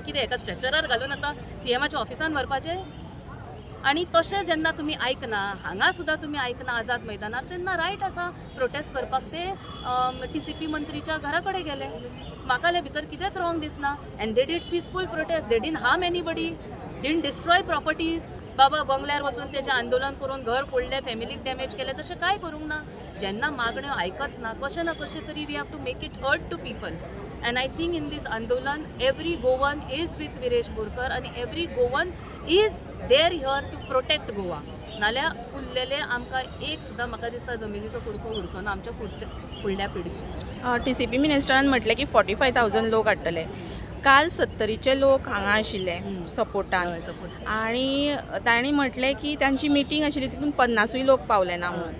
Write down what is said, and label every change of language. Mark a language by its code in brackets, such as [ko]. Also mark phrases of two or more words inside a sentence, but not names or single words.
[kok] कितें एका स्ट्रेचरार घालून आतां CMच्या ऑफिसान व्हरपाचें. आणि तशें जेन्ना तुमी आयकना, हांगा सुद्दां तुमी आयकना आझाद मैदानार, तेन्ना रायट आसा प्रोटेस्ट करपाक. ते TCP मंत्रीच्या घरा कडेन गेले. म्हाका जाल्यार भितर कितेंच रॉंग दिसना. [en] and they did peaceful protest, they didn't harm anybody, didn't destroy properties. [kok] बाबा बंगल्यार वचून तेजें आंदोलन करून घर फोडलें, फॅमिलीक डॅमेज केलें, तशें कांय करूंक ना. जेन्ना मागण्यो आयकच ना, कशें ना कशें तरी [en] we have to make it hurt to people. And I think in this Andolan, every Goan is with Viresh Borkar and every Goan is there here to protect Goa. [kok] नाल्या उरलेले आमकां एक सुद्दां म्हाका दिसता जमिनीचो कुडको उरचो ना आमच्या फुडल्या पिळगेक. TCP मिनिस्टरान म्हटलें की 45,000 लोक हाडटले. काल 70चे लोक हांगा आशिल्ले सपोर्टान, आनी तांणी म्हटलें की तांची मिटींग आशिल्ली तितून 50 लोक पावले ना म्हणून.